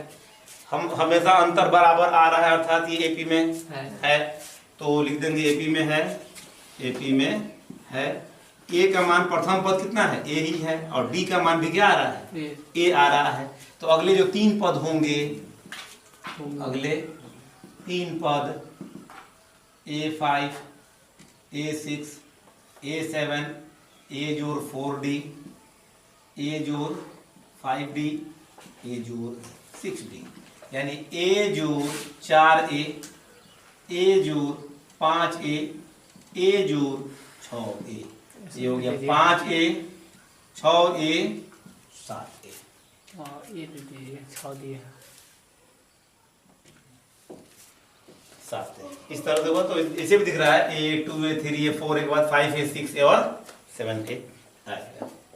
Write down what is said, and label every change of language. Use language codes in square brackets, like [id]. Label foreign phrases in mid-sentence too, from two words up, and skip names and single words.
[hi] हम हमेशा अंतर बराबर आ रहा है, अर्थात ये एपी में है, तो लिख देंगे एपी में है, एपी में है। ए का मान प्रथम पद कितना है, ए ही है, और डी का मान भी क्या आ रहा है, ए आ रहा है। तो अगले जो 3 पद होंगे, अगले 3 पद A5 A6 A7, A जोड़ 4D, A जोड़ 5D, A जोड़ 6D, यानी A जोड़ 4A, A जोड़ 5A, A जोड़ 6A, ये हो गया 5A 6A 7A। ये दीजिए 6 दिए 7A। इस तरह देखो तो इसे भी दिख रहा है A 2A 3A 4A के बाद 5A 6A और 7A आएगा।